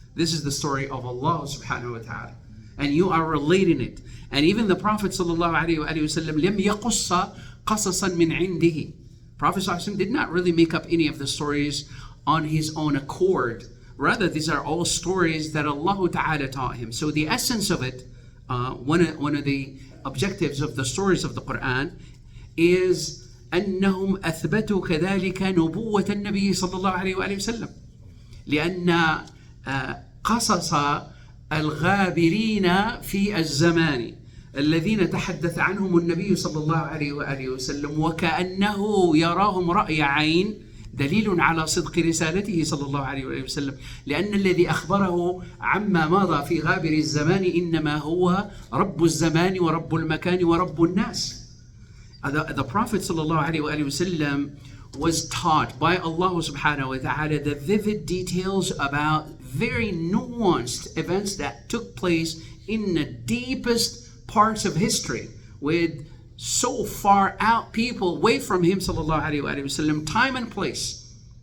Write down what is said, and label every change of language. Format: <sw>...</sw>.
<en>This is the story of Allah subhanahu wa ta'ala, and you are relating it. And even the Prophet sallallahu alaihi wasallam</en> <ar>لم يقص قصصا من عنده.</ar> <en>Prophet sallallahu alaihi wasallam did not really make up any of the stories on his own accord. Rather, these are all stories that Allah ta'ala taught him. So the essence of it, one of the objectives of the stories of the Quran is</en> <ar>أنهم أثبتوا كذلك نبوة النبي صلى الله عليه وآله وسلم، لأن قصص الغابرين في الزمان الذين تحدث عنهم النبي صلى الله عليه وآله وسلم وكأنه يراهم رأي عين دليل على صدق رسالته صلى الله عليه وآله وسلم، لأن الذي أخبره عما مضى في غابر الزمان إنما هو رب الزمان ورب المكان ورب الناس.</ar> <en>The Prophet ﷺ was taught by Allah subhanahu wa ta'ala the vivid details about very nuanced events that took place in the deepest parts of history with so far out people away from him ﷺ, time and place.</en>